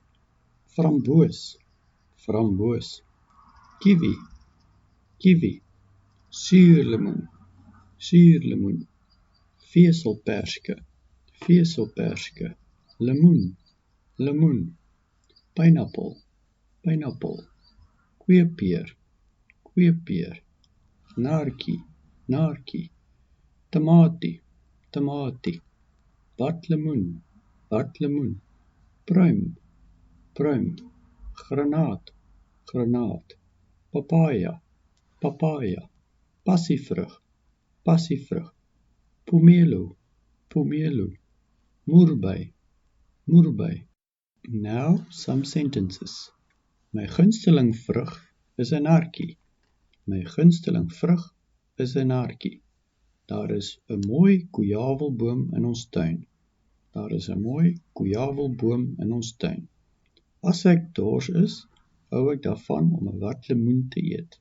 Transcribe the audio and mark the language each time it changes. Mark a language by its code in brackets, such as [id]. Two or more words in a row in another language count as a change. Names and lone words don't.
[af] Framboos, framboos. Kiwi, kiwi. Suurlemoen, suurlemoen. Veselperske, veselperske. Lemoen, lemoen. Pineappel, pineappel. Kweepeer, kweepeer. Naartjie, naartjie. Tamatie, tamatie. Watlemoen, watlemoen. Pruim, pruim. Granaat, granaat. Papaya, papaya. Passievrug, passievrug. Pomelo, pomelo. Moerbei, moerbei. [en] Now some sentences. [af] My gunsteling vrug is 'n naartjie. My gunsteling vrug is 'n naartjie. Daar is 'n mooi koejavelboom in ons tuin. Daar is 'n mooi koejavelboom in ons tuin. As ek dors is, hou ek daarvan om 'n watlemoen te eet.